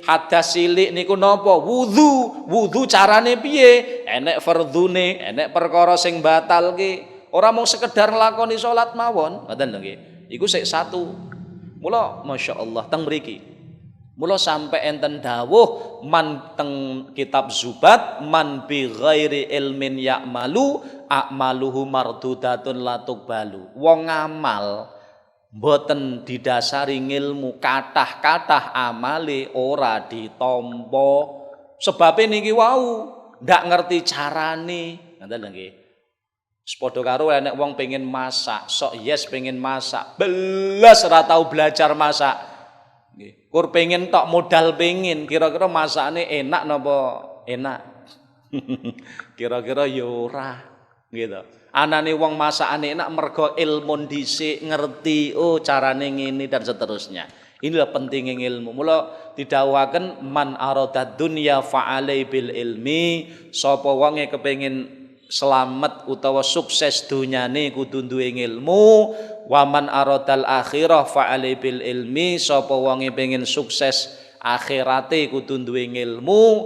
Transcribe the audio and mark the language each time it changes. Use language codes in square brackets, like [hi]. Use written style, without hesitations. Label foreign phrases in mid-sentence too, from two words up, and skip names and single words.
[jv] Hadas cilik niku napa? Wudu carane piye? Enek fardhune, enek perkara sing batalke. Ora mung sekedar nglakoni salat mawon, ngoten lho nggih. Iku sik satu. Mula masyaallah teng mriki. Mula sampai enten dawuh man teng kitab Zubat [ar] من بغير علم يعمل أعماله مردودة لا تقبل. [jv] Wong ngamal mboten didasari ngilmu, kathah-kathah amale ora ditampa. Sebabe niki wau ndak ngerti carane, ngoten lho nggih. Sepadha karo enek wong pengen masak, sok yes pengen masak, belas ora tau belajar masak. Nggih. Kur pengen tok modal pengen, kira-kira masakane enak napa enak? Kira-kira ya ora, gitu. Anane wong masakane enak mergo ilmu dhisik, ngerti oh carane ngene [id] dan seterusnya. Inilah pentingnya ilmu. [jv] Mula didhawuhaken [ar] من أراد الدنيا فعليه بالعلم, [jv] sapa wonge kepengin selamat utawa sukses dunyane kudu duwe ilmu. [ar] ومن أراد الآخرة فعليه بالعلم, [jv] sapa wonge pengen sukses akhirate kudu duwe ilmu.